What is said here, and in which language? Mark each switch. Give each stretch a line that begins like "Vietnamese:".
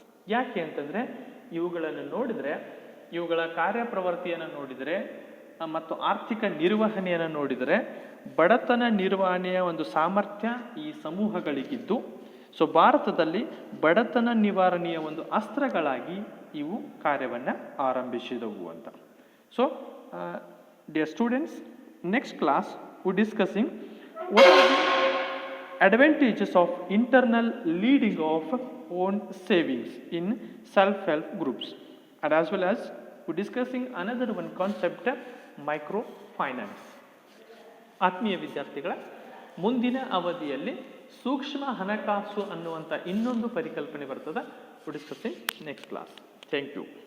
Kannada: ಯಾಕೆ ಅಂತಂದರೆ, ಇವುಗಳನ್ನು ನೋಡಿದರೆ, ಇವುಗಳ ಕಾರ್ಯಪ್ರವೃತ್ತಿಯನ್ನು ನೋಡಿದರೆ ಮತ್ತು ಆರ್ಥಿಕ ನಿರ್ವಹಣೆಯನ್ನು ನೋಡಿದರೆ ಬಡತನ ನಿರ್ವಹಣೆಯ ಒಂದು ಸಾಮರ್ಥ್ಯ ಈ ಸಮೂಹಗಳಿಗಿದ್ದು, ಸೊ ಭಾರತದಲ್ಲಿ ಬಡತನ ನಿವಾರಣೆಯ ಒಂದು ಅಸ್ತ್ರಗಳಾಗಿ ಇವು ಕಾರ್ಯವನ್ನು ಆರಂಭಿಸಿದವು ಅಂತ.
English: So dear students, next class we discussing what are the advantages of internal leading of own savings in self-help groups, and as well as we discussing another one concept, microfinance.
Kannada: ಆತ್ಮೀಯ ವಿದ್ಯಾರ್ಥಿಗಳ, ಮುಂದಿನ ಅವಧಿಯಲ್ಲಿ ಸೂಕ್ಷ್ಮ ಹಣಕಾಸು ಅನ್ನುವಂಥ ಇನ್ನೊಂದು ಪರಿಕಲ್ಪನೆ ಬರ್ತದೆ.
English: We discussing next class. Thank you.